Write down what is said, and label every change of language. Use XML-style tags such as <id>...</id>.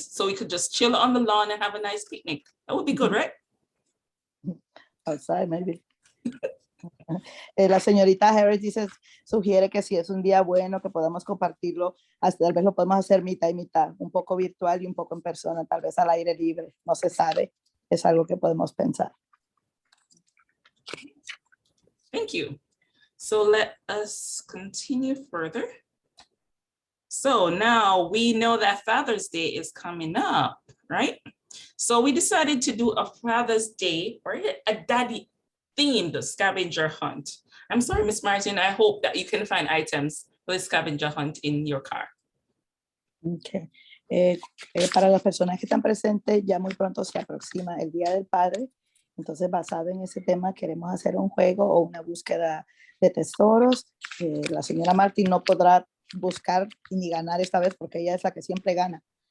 <en>So we could just chill on the lawn and have a nice picnic. That would be good, right? Outside, maybe.</en> <es>La señorita Harris sugiere que si es un día bueno que podamos compartirlo, hasta tal vez lo podemos hacer mitad y mitad, un poco virtual y un poco en persona, tal vez al aire libre, no se sabe, es algo que podemos pensar.</es> <en>Thank you. So let us continue further. So now we know that Father's Day is coming up, right? So we decided to do a Father's Day or a daddy themed scavenger hunt. I'm sorry, Ms. Martin, I hope that you can find items for the scavenger hunt in your car. Okay.</en> <es>Para las personas que están presentes, ya muy pronto se aproxima el Día del Padre. Entonces, basado en ese tema, queremos hacer un juego o una búsqueda de tesoros. La señora Martin no podrá buscar ni ganar esta vez porque ella es la que siempre gana.</es>